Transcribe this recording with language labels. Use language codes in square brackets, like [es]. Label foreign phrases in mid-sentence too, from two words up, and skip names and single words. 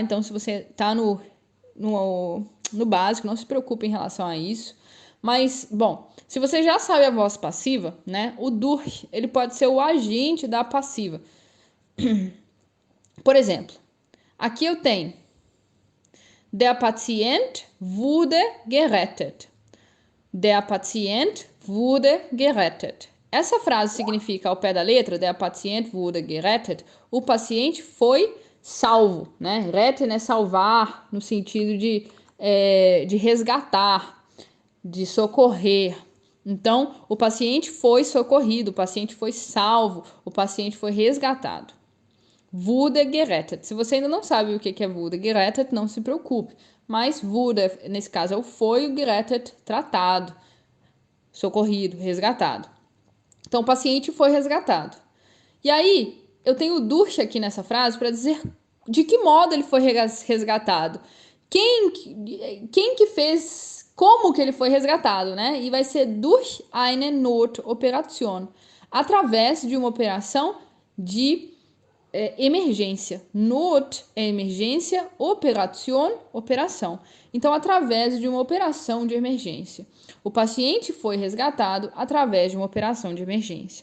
[pt] Então, se você tá no básico, não se preocupe em relação a isso. Mas, bom, se você já sabe a voz passiva, né? O durch, ele pode ser o agente da passiva. Por exemplo, aqui eu tenho [de] Der Patient wurde gerettet. Der Patient wurde gerettet. [pt] Essa frase significa, ao pé da letra, [de] Der Patient wurde gerettet, [pt] o paciente foi salvo, né? Retten é salvar, no sentido de resgatar, de socorrer. Então, o paciente foi socorrido, o paciente foi salvo, o paciente foi resgatado. [de] Wurde gerettet. [pt] Se você ainda não sabe o que é [de] wurde gerettet, [pt] não se preocupe. Mas wurde, nesse caso, é o foi, o gerettet, tratado, socorrido, resgatado. Então, o paciente foi resgatado. E aí, eu tenho o durch aqui nessa frase para dizer de que modo ele foi resgatado. Quem que fez, como que ele foi resgatado, né? E vai ser [de] durch eine Notoperation, [pt] através de uma operação de emergência. Not é emergência, Operation, operação. Então, através de uma operação de emergência. O paciente foi resgatado através de uma operação de emergência.